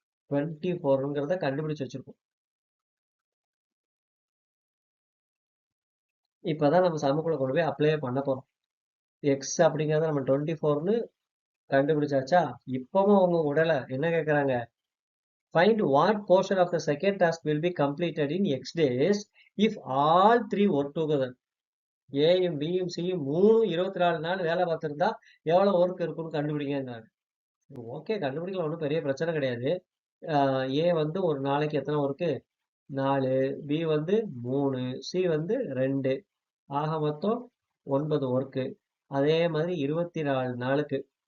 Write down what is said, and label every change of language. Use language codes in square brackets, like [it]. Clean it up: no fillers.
[ta] 24ங்கிறத கண்டுபிடிச்சு வச்சிருக்கோம். இப்பதான் நம்ம சமக்குள்ள கொண்டு போய் அப்ளை பண்ண போறோம். எக்ஸ் அப்படிங்கறத நம்ம 24ன்னு கண்டுபிடிச்சாச்சா? இப்பவும் அவங்க உடல என்ன கேக்குறாங்க? [en] Find what portion of the second task will be completed in X days if all 3 work together. [ta] ஏயும் பியும் சியும் 24 நாள் வேலை பார்த்திருந்தா எவ்வளவு ஒர்க் இருக்குன்னு கண்டுபிடிங்கிறாங்க. ஓகே, கண்டுபிடிக்கலாம், ஒன்றும் பெரிய பிரச்சனை கிடையாது. ஏ வந்து ஒரு நாளைக்கு எத்தனை ஒர்க்கு? 4, பி வந்து 3, சி வந்து 2. ஆக மொத்தம் 9 ஒர்க்கு. அதே மாதிரி 24 நாளுக்கு.